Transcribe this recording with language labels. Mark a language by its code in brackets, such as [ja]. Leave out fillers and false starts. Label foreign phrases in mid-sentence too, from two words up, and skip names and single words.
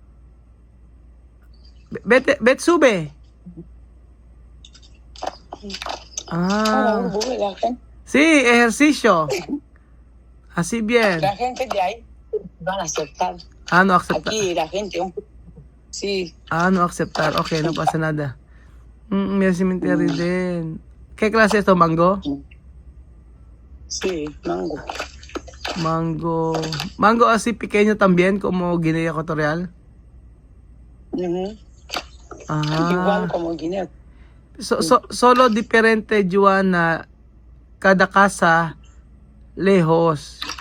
[es] Vete, sube. Ah, La gente, sí, ejercicio. Así bien. la gente de ahí van a aceptar. Ah, no aceptar. Aquí la gente, sí, Ah, no aceptar. Okay, no pasa nada. [tl] May cemetery din. [es] ¿Qué clase es esto? Mango? sí, mango. Mango así pequeño también como Guinea Ecuatorial. Ujú. Igual Ah. como Guinea. Solo diferente, Joanna, cada casa lejos.